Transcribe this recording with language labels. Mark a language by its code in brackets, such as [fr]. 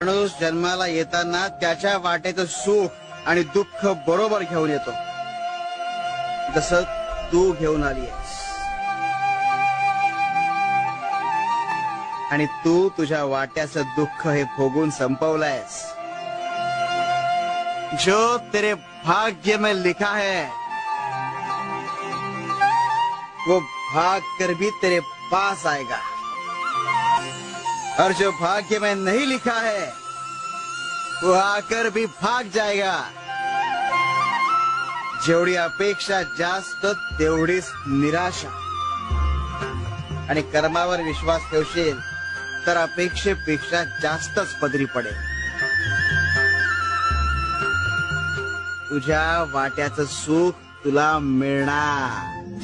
[mr] माणूस जन्माला येताना त्याच्या वाटेचं सुख आणि दुःख बरोबर घेऊन येतो, जसं तू घेऊन आली आहेस. आणि तू तुझ्या वाट्याचं दुःख हे भोगून संपवलंयस. [hi] जो तेरे भाग्य में लिखा है वो भाग कर भी तेरे पास आएगा, और जो भाग्य में नहीं लिखा है वो आकर भी भाग जाएगा. [mr] जेवढी अपेक्षा जास्त तेवढीच निराशा. आणि कर्मावर विश्वास ठेवशील तर अपेक्षेपेक्षा जास्तच पदरी पडेल. तुझ्या वाट्याचं सुख तुला मिळणार.